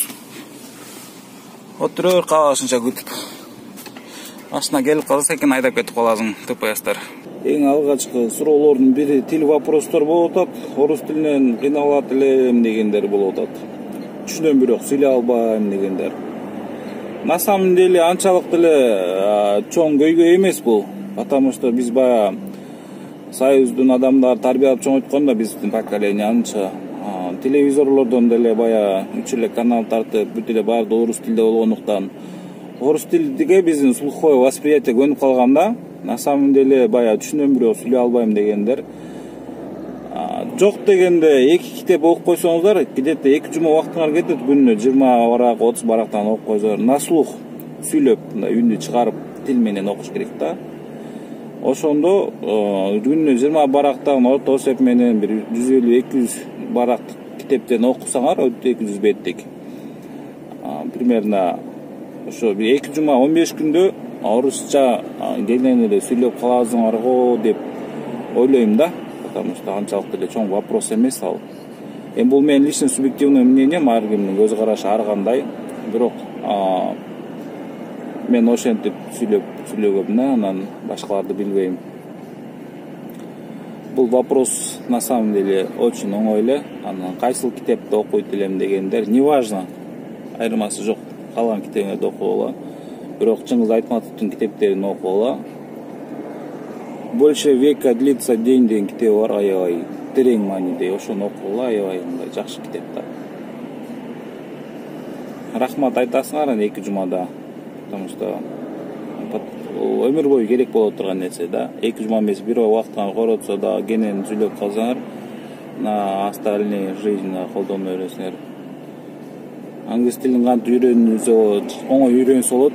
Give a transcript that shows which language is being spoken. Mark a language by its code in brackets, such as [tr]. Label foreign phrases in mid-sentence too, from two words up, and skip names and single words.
[ky] Отуруур каалашынча күтүп. Машина келип калса экен айдап кетип каласың, ТПСтер. Эң алгачкы суроолордун бири тил вопростор болуп атат. Орус тилинен кыйналат элем дегендер болуп атат. Түшүнөм, бирок сүйлөй албайм дегендер. [ru] На самом деле [ky] анчалык деле чоң көйгөй эмес бул, [ru] потому что [ky] биз баягы Союздун адамдары тарбиялап чоңойткон да биздин поколение анча. Телевизорлордон деле баягы 3 эле канал тартып, бүт эле баары орус тилде болгондуктан орус тилиге биздин [ru] слуховой восприятие [ky] көнүп калганда, [ru] на самом деле [ky] баягы түшүнөм бирок сүйлөй албайм дегендер. Жок дегенде 2 китеп окуп койсоңуздар, где-то 2 жума убактыңар кетет, күнүнө 20 барак, 30 барактан окуп койсоңуздар, [ru] на слух [ky] сүйлөп, мындай үндү чыгарып тил менен окуш керек да. Ошондо күнүнө 20 барактан орто эсеп менен бир 150-200 барак китептен окусаңар, 200 беттик. Примерно ошо 2 жума 15 күндө орусча кенен эле сүйлөп каласыңар го деп ойлойм да. [ru] Потому что [ky] анчалык деле чоң вопрос эмес ал. Эми бул менин [ru] лично субъективный мнением, [ky] ар кимдин көз карашы ар кандай. Бирок мен ошентип сүйлөгөм, анан башкаларды билбейм. Бул вопрос [ru] на самом деле очень [ky] оңой эле. Анан кайсыл китепти окуйт элем дегендер, неважно, айырмасы жок. Калган китебиңерди окугула. Бирок Чыңгыз Айтматовдун китептерин окугула. Больше века длится день деген китеби бар, аябай терең мааниде, ошону окугула, аябай мындай жакшы китеп да. Рахмат айтасыңар 2 жумада. [ru] Потому что [ky] өмүр бою керек боло турган нерсе да. 2 жума эмес, бир ой убактыңар коротсо да кенен сүйлөп калсаңар, [ru] на остальные жизнь [ky] колдоно бересиңер. Англис тилин кантип үйрөнүүсө оңой үйрөнсө болот.